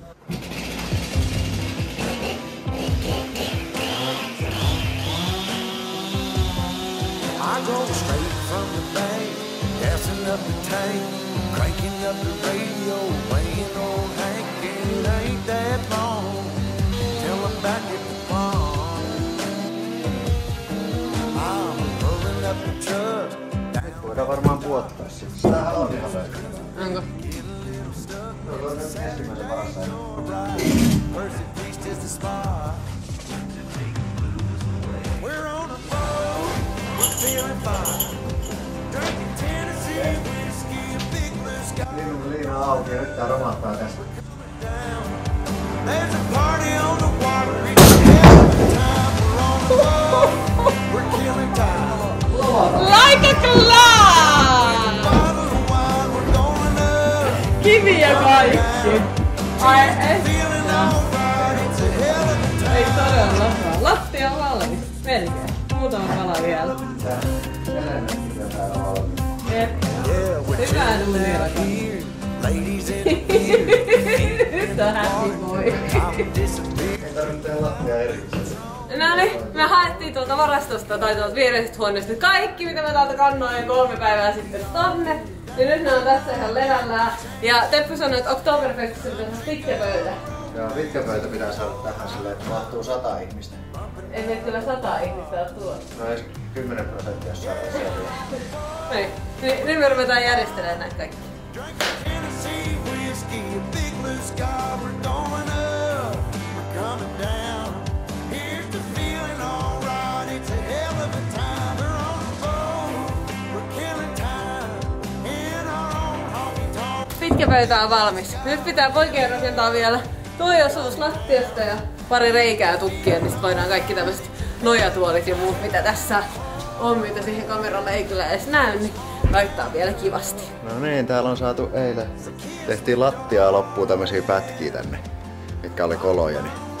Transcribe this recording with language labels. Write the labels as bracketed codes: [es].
[en] I go straight from the bank, gassing up the tank, cranking up the radio, playing old Hank. It ain't that long till I'm back at the farm. I'm pulling up the truck. [fi] Nyt voidaan varmaan puottaa sitten. Tämähän on ihan löytyy. Onko? Se on nyt ensimmäisen varassa. [en] Percy Priest is the spot. We're on a boat, we're feeling fine. Drinking Tennessee whiskey, a big blue sky. [fi] Liina auki ja nyt tää romahtaa tästä. [en] There's a party on the water. It's every time we're on the boat. We're killing time. Like a clown! Bottle of wine, we're going up. [fi] Kivi ja kaikki. Ai ei todella. Lattia valmis. Melkein. Muutama pala vielä. Hyvää duunia. Nyt on [en] happy boy. [fi] Ei tarvitse tehdä lattia erikseen. No niin, me haettiin tuolta varastosta tai tuolta viereisestä huoneesta kaikki, mitä mä täältä kannoin 3 päivää sitten tonne. Ja nyt ne on tässä ihan levällään. Ja Teppu sanoi, että Oktoberfestissä pitää saada pitkä pöytä. Joo, pitkä pöytä pitää saada tähän silleen, että mahtuu 100 ihmistä. Ei meitä kyllä 100 ihmistä ole tulossa. No edes 10% jos saadaan siellä. Niin, nyt me ruvetaan järjestelemään näitä kaikki. [en] Tennessee whiskey, a big blue sky. We're going up, we're coming down. Here's the feeling, alright. It's a hell of a time. We're on the boat, we're killing time in our own honky tonk. [fi] Pitkä pöytä on valmis. Nyt pitää poikien rakentaa vielä toi osuus lattiasta ja pari reikää tukkia, niin sit voidaan kaikki tämmöset nojatuolit ja muut, mitä tässä on, mitä siihen kameralle ei kyllä edes näy, niin laittaa vielä kivasti. No niin, täällä on saatu eilen. Tehtiin lattiaa loppuun tämmösiä pätkiä tänne, mitkä oli koloja. Niin.